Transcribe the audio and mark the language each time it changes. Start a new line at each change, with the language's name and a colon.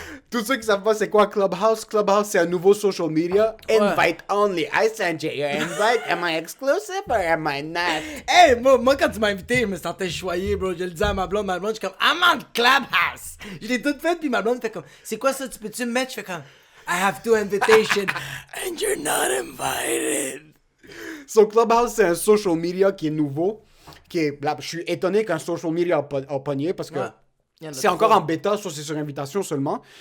French: Tous ceux qui savent pas c'est quoi Clubhouse, Clubhouse c'est un nouveau social media.
English: Invite only. I sent you your invite. Am I exclusive or am I not?
French: Hey, moi quand tu m'as invité, je me sentais choyé, bro. Je le disais à ma blonde, je suis comme,
English: I'm on Clubhouse.
French: Je l'ai tout fait, puis ma blonde fait comme, c'est quoi ça, tu peux-tu me mettre? Je fais comme,
English: I have 2 invitations, and you're not invited.
French: So Clubhouse c'est un social media qui est nouveau. Je suis étonné qu'un social media a pogné parce que c'est encore en bêta, c'est sur invitation seulement.